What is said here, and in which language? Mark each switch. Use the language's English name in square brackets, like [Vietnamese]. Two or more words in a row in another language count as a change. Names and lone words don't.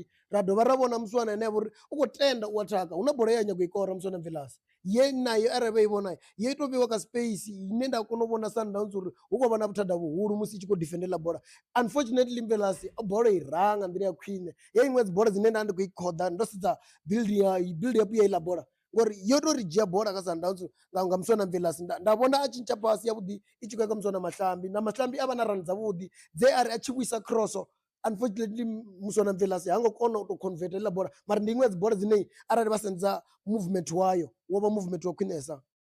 [Venda] Ra dovha ra vhona Muswana ane a vha uri u khou tenda u athaka, hu na bola ye a nyago i kora Muswana Mvelasi ye nayo arali vha i vhona ye ito vheiwa kha space ine nda kona u vhona Sundowns uri hu khou vha na vhuthada vhuhulu musi i tshi khou defendela bola. Unfortunately Mvelasi bola i ra nga nḓila ya khwine, ye iṅwe dzi bola dzine nda ndi khou i khoḓa ndo sedza [English] build up [Venda] ya iḽa bola ngori yo tou ri dzhia bola kha Sundowns nga Muswana Mvelasi nda vhona a tshintsha pasi yavhuḓi i tshi khou ya kha Muswana Mahlambi, na Mahlambi a vha na run dzavhuḓi dze ari a tshi vhuisa cross. Unfortunately Muswana Mvelasi ha ngo kona u tou convert iḽa bola, mara ndi iṅwe dzi bola dzine arali vha sendza movement wayo wo vha movement wa khwinesa.